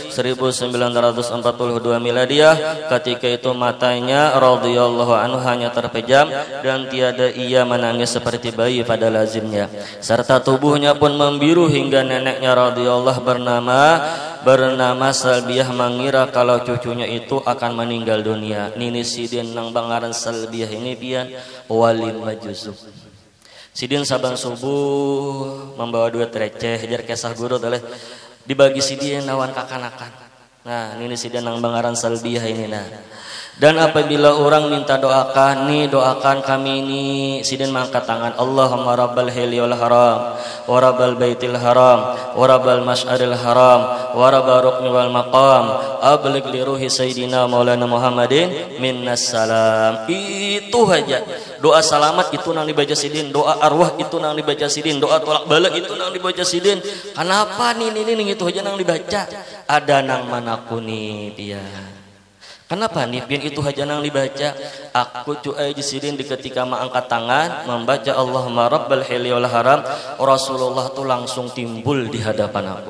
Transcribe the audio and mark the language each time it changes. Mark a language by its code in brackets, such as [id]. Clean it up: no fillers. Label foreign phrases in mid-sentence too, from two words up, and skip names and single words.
[id] 1942 Miladiah, ketika itu matanya [ar] رضي الله عنه [id] hanya terpejam dan tiada ia menangis seperti bayi pada lazimnya, serta tubuhnya pun membiru hingga neneknya radhiyallahu bernama Salbiah mengira kalau cucunya itu akan meninggal dunia. [bjn] Nini Sidin nang bangaran Salbiah ini pian walin majuzub. Sidin saban subuh membawa duit receh jar kesah guru oleh dibagi Sidin lawan kakanakan. Nah, Nini Sidin nang bangaran Salbiah ini nah. Dan apabila orang minta doakan, doakan kami ini, Sidin mengangkat tangan, [ar] اللهم رب الحل والحرام ورب البيت الحرام ورب المشعر الحرام ورب الركن والمقام أبلغ لروح سيدنا ومولانا محمد منا السلام. [bjn] Itu aja doa selamat itu nang dibaca Sidin, doa arwah itu nang dibaca Sidin, doa tolak bala itu nang dibaca Sidin. Kenapa nih itu aja nang dibaca? Ada nang manakuni dia. Kenapa nih pian itu haja nang dibaca? Aku cuai jisidin di ketika mengangkat tangan membaca [ar] اللهم رب الحل والحرام, [bjn] Rasulullah tuh langsung timbul di hadapan aku.